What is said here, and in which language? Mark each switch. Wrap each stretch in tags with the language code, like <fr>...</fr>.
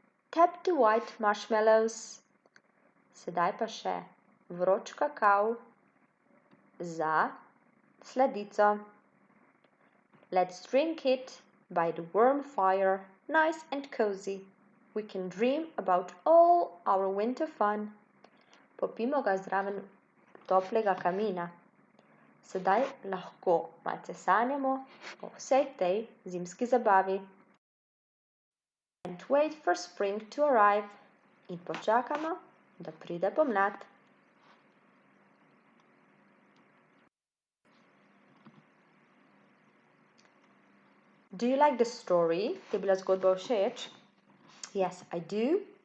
<en>Tap the white marshmallows.</en> <sl>Sedaj pa še vroč kakav za sladico.</sl> <en>Let's drink it by the warm fire, nice and cozy. We can dream about all our winter fun.</en> <sl>Popimo ga zraven toplega kamina. Sedaj lahko malce sanjamo o vsej tej zimski zabavi.</sl> <en>And wait for spring to arrive.</en> <sl>In počakamo, da pride pomlad.</sl> <en>Do you like the story?</en> <sl>Ti je bila zgodba všeč?</sl> <en>Yes, I do.</en>